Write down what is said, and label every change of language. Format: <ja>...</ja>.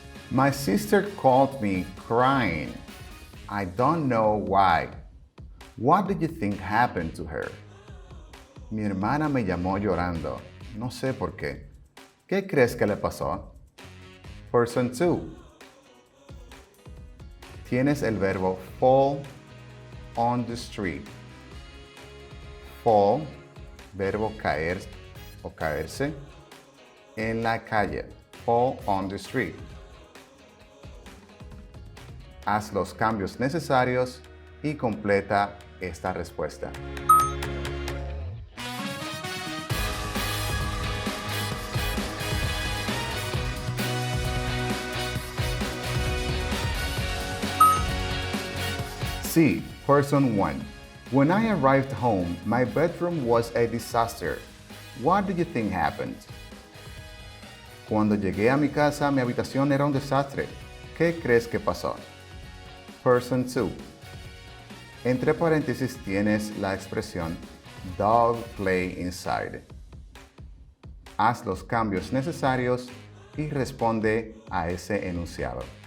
<en>My sister called me crying. I don't know why. What do you think happened to her?</en> <es>Mi hermana me llamó llorando. No sé por qué. ¿Qué crees que le pasó? Person 2. Tienes el verbo</es> <en>fall on the street.</en> <es>Fall, verbo caer o caerse, en la calle.</es> <en>Fall on the street.</en> <es>Haz los cambios necesarios y completa esta respuesta.</es> <en>C. Person 1. When I arrived home, my bedroom was a disaster. What do you think happened?</en> <es>Cuando llegué a mi casa, mi habitación era un desastre. ¿Qué crees que pasó? Person 2. Entre paréntesis tienes la expresión</es> <en>dog play inside.</en> <es>Haz los cambios necesarios y responde a ese enunciado.</es>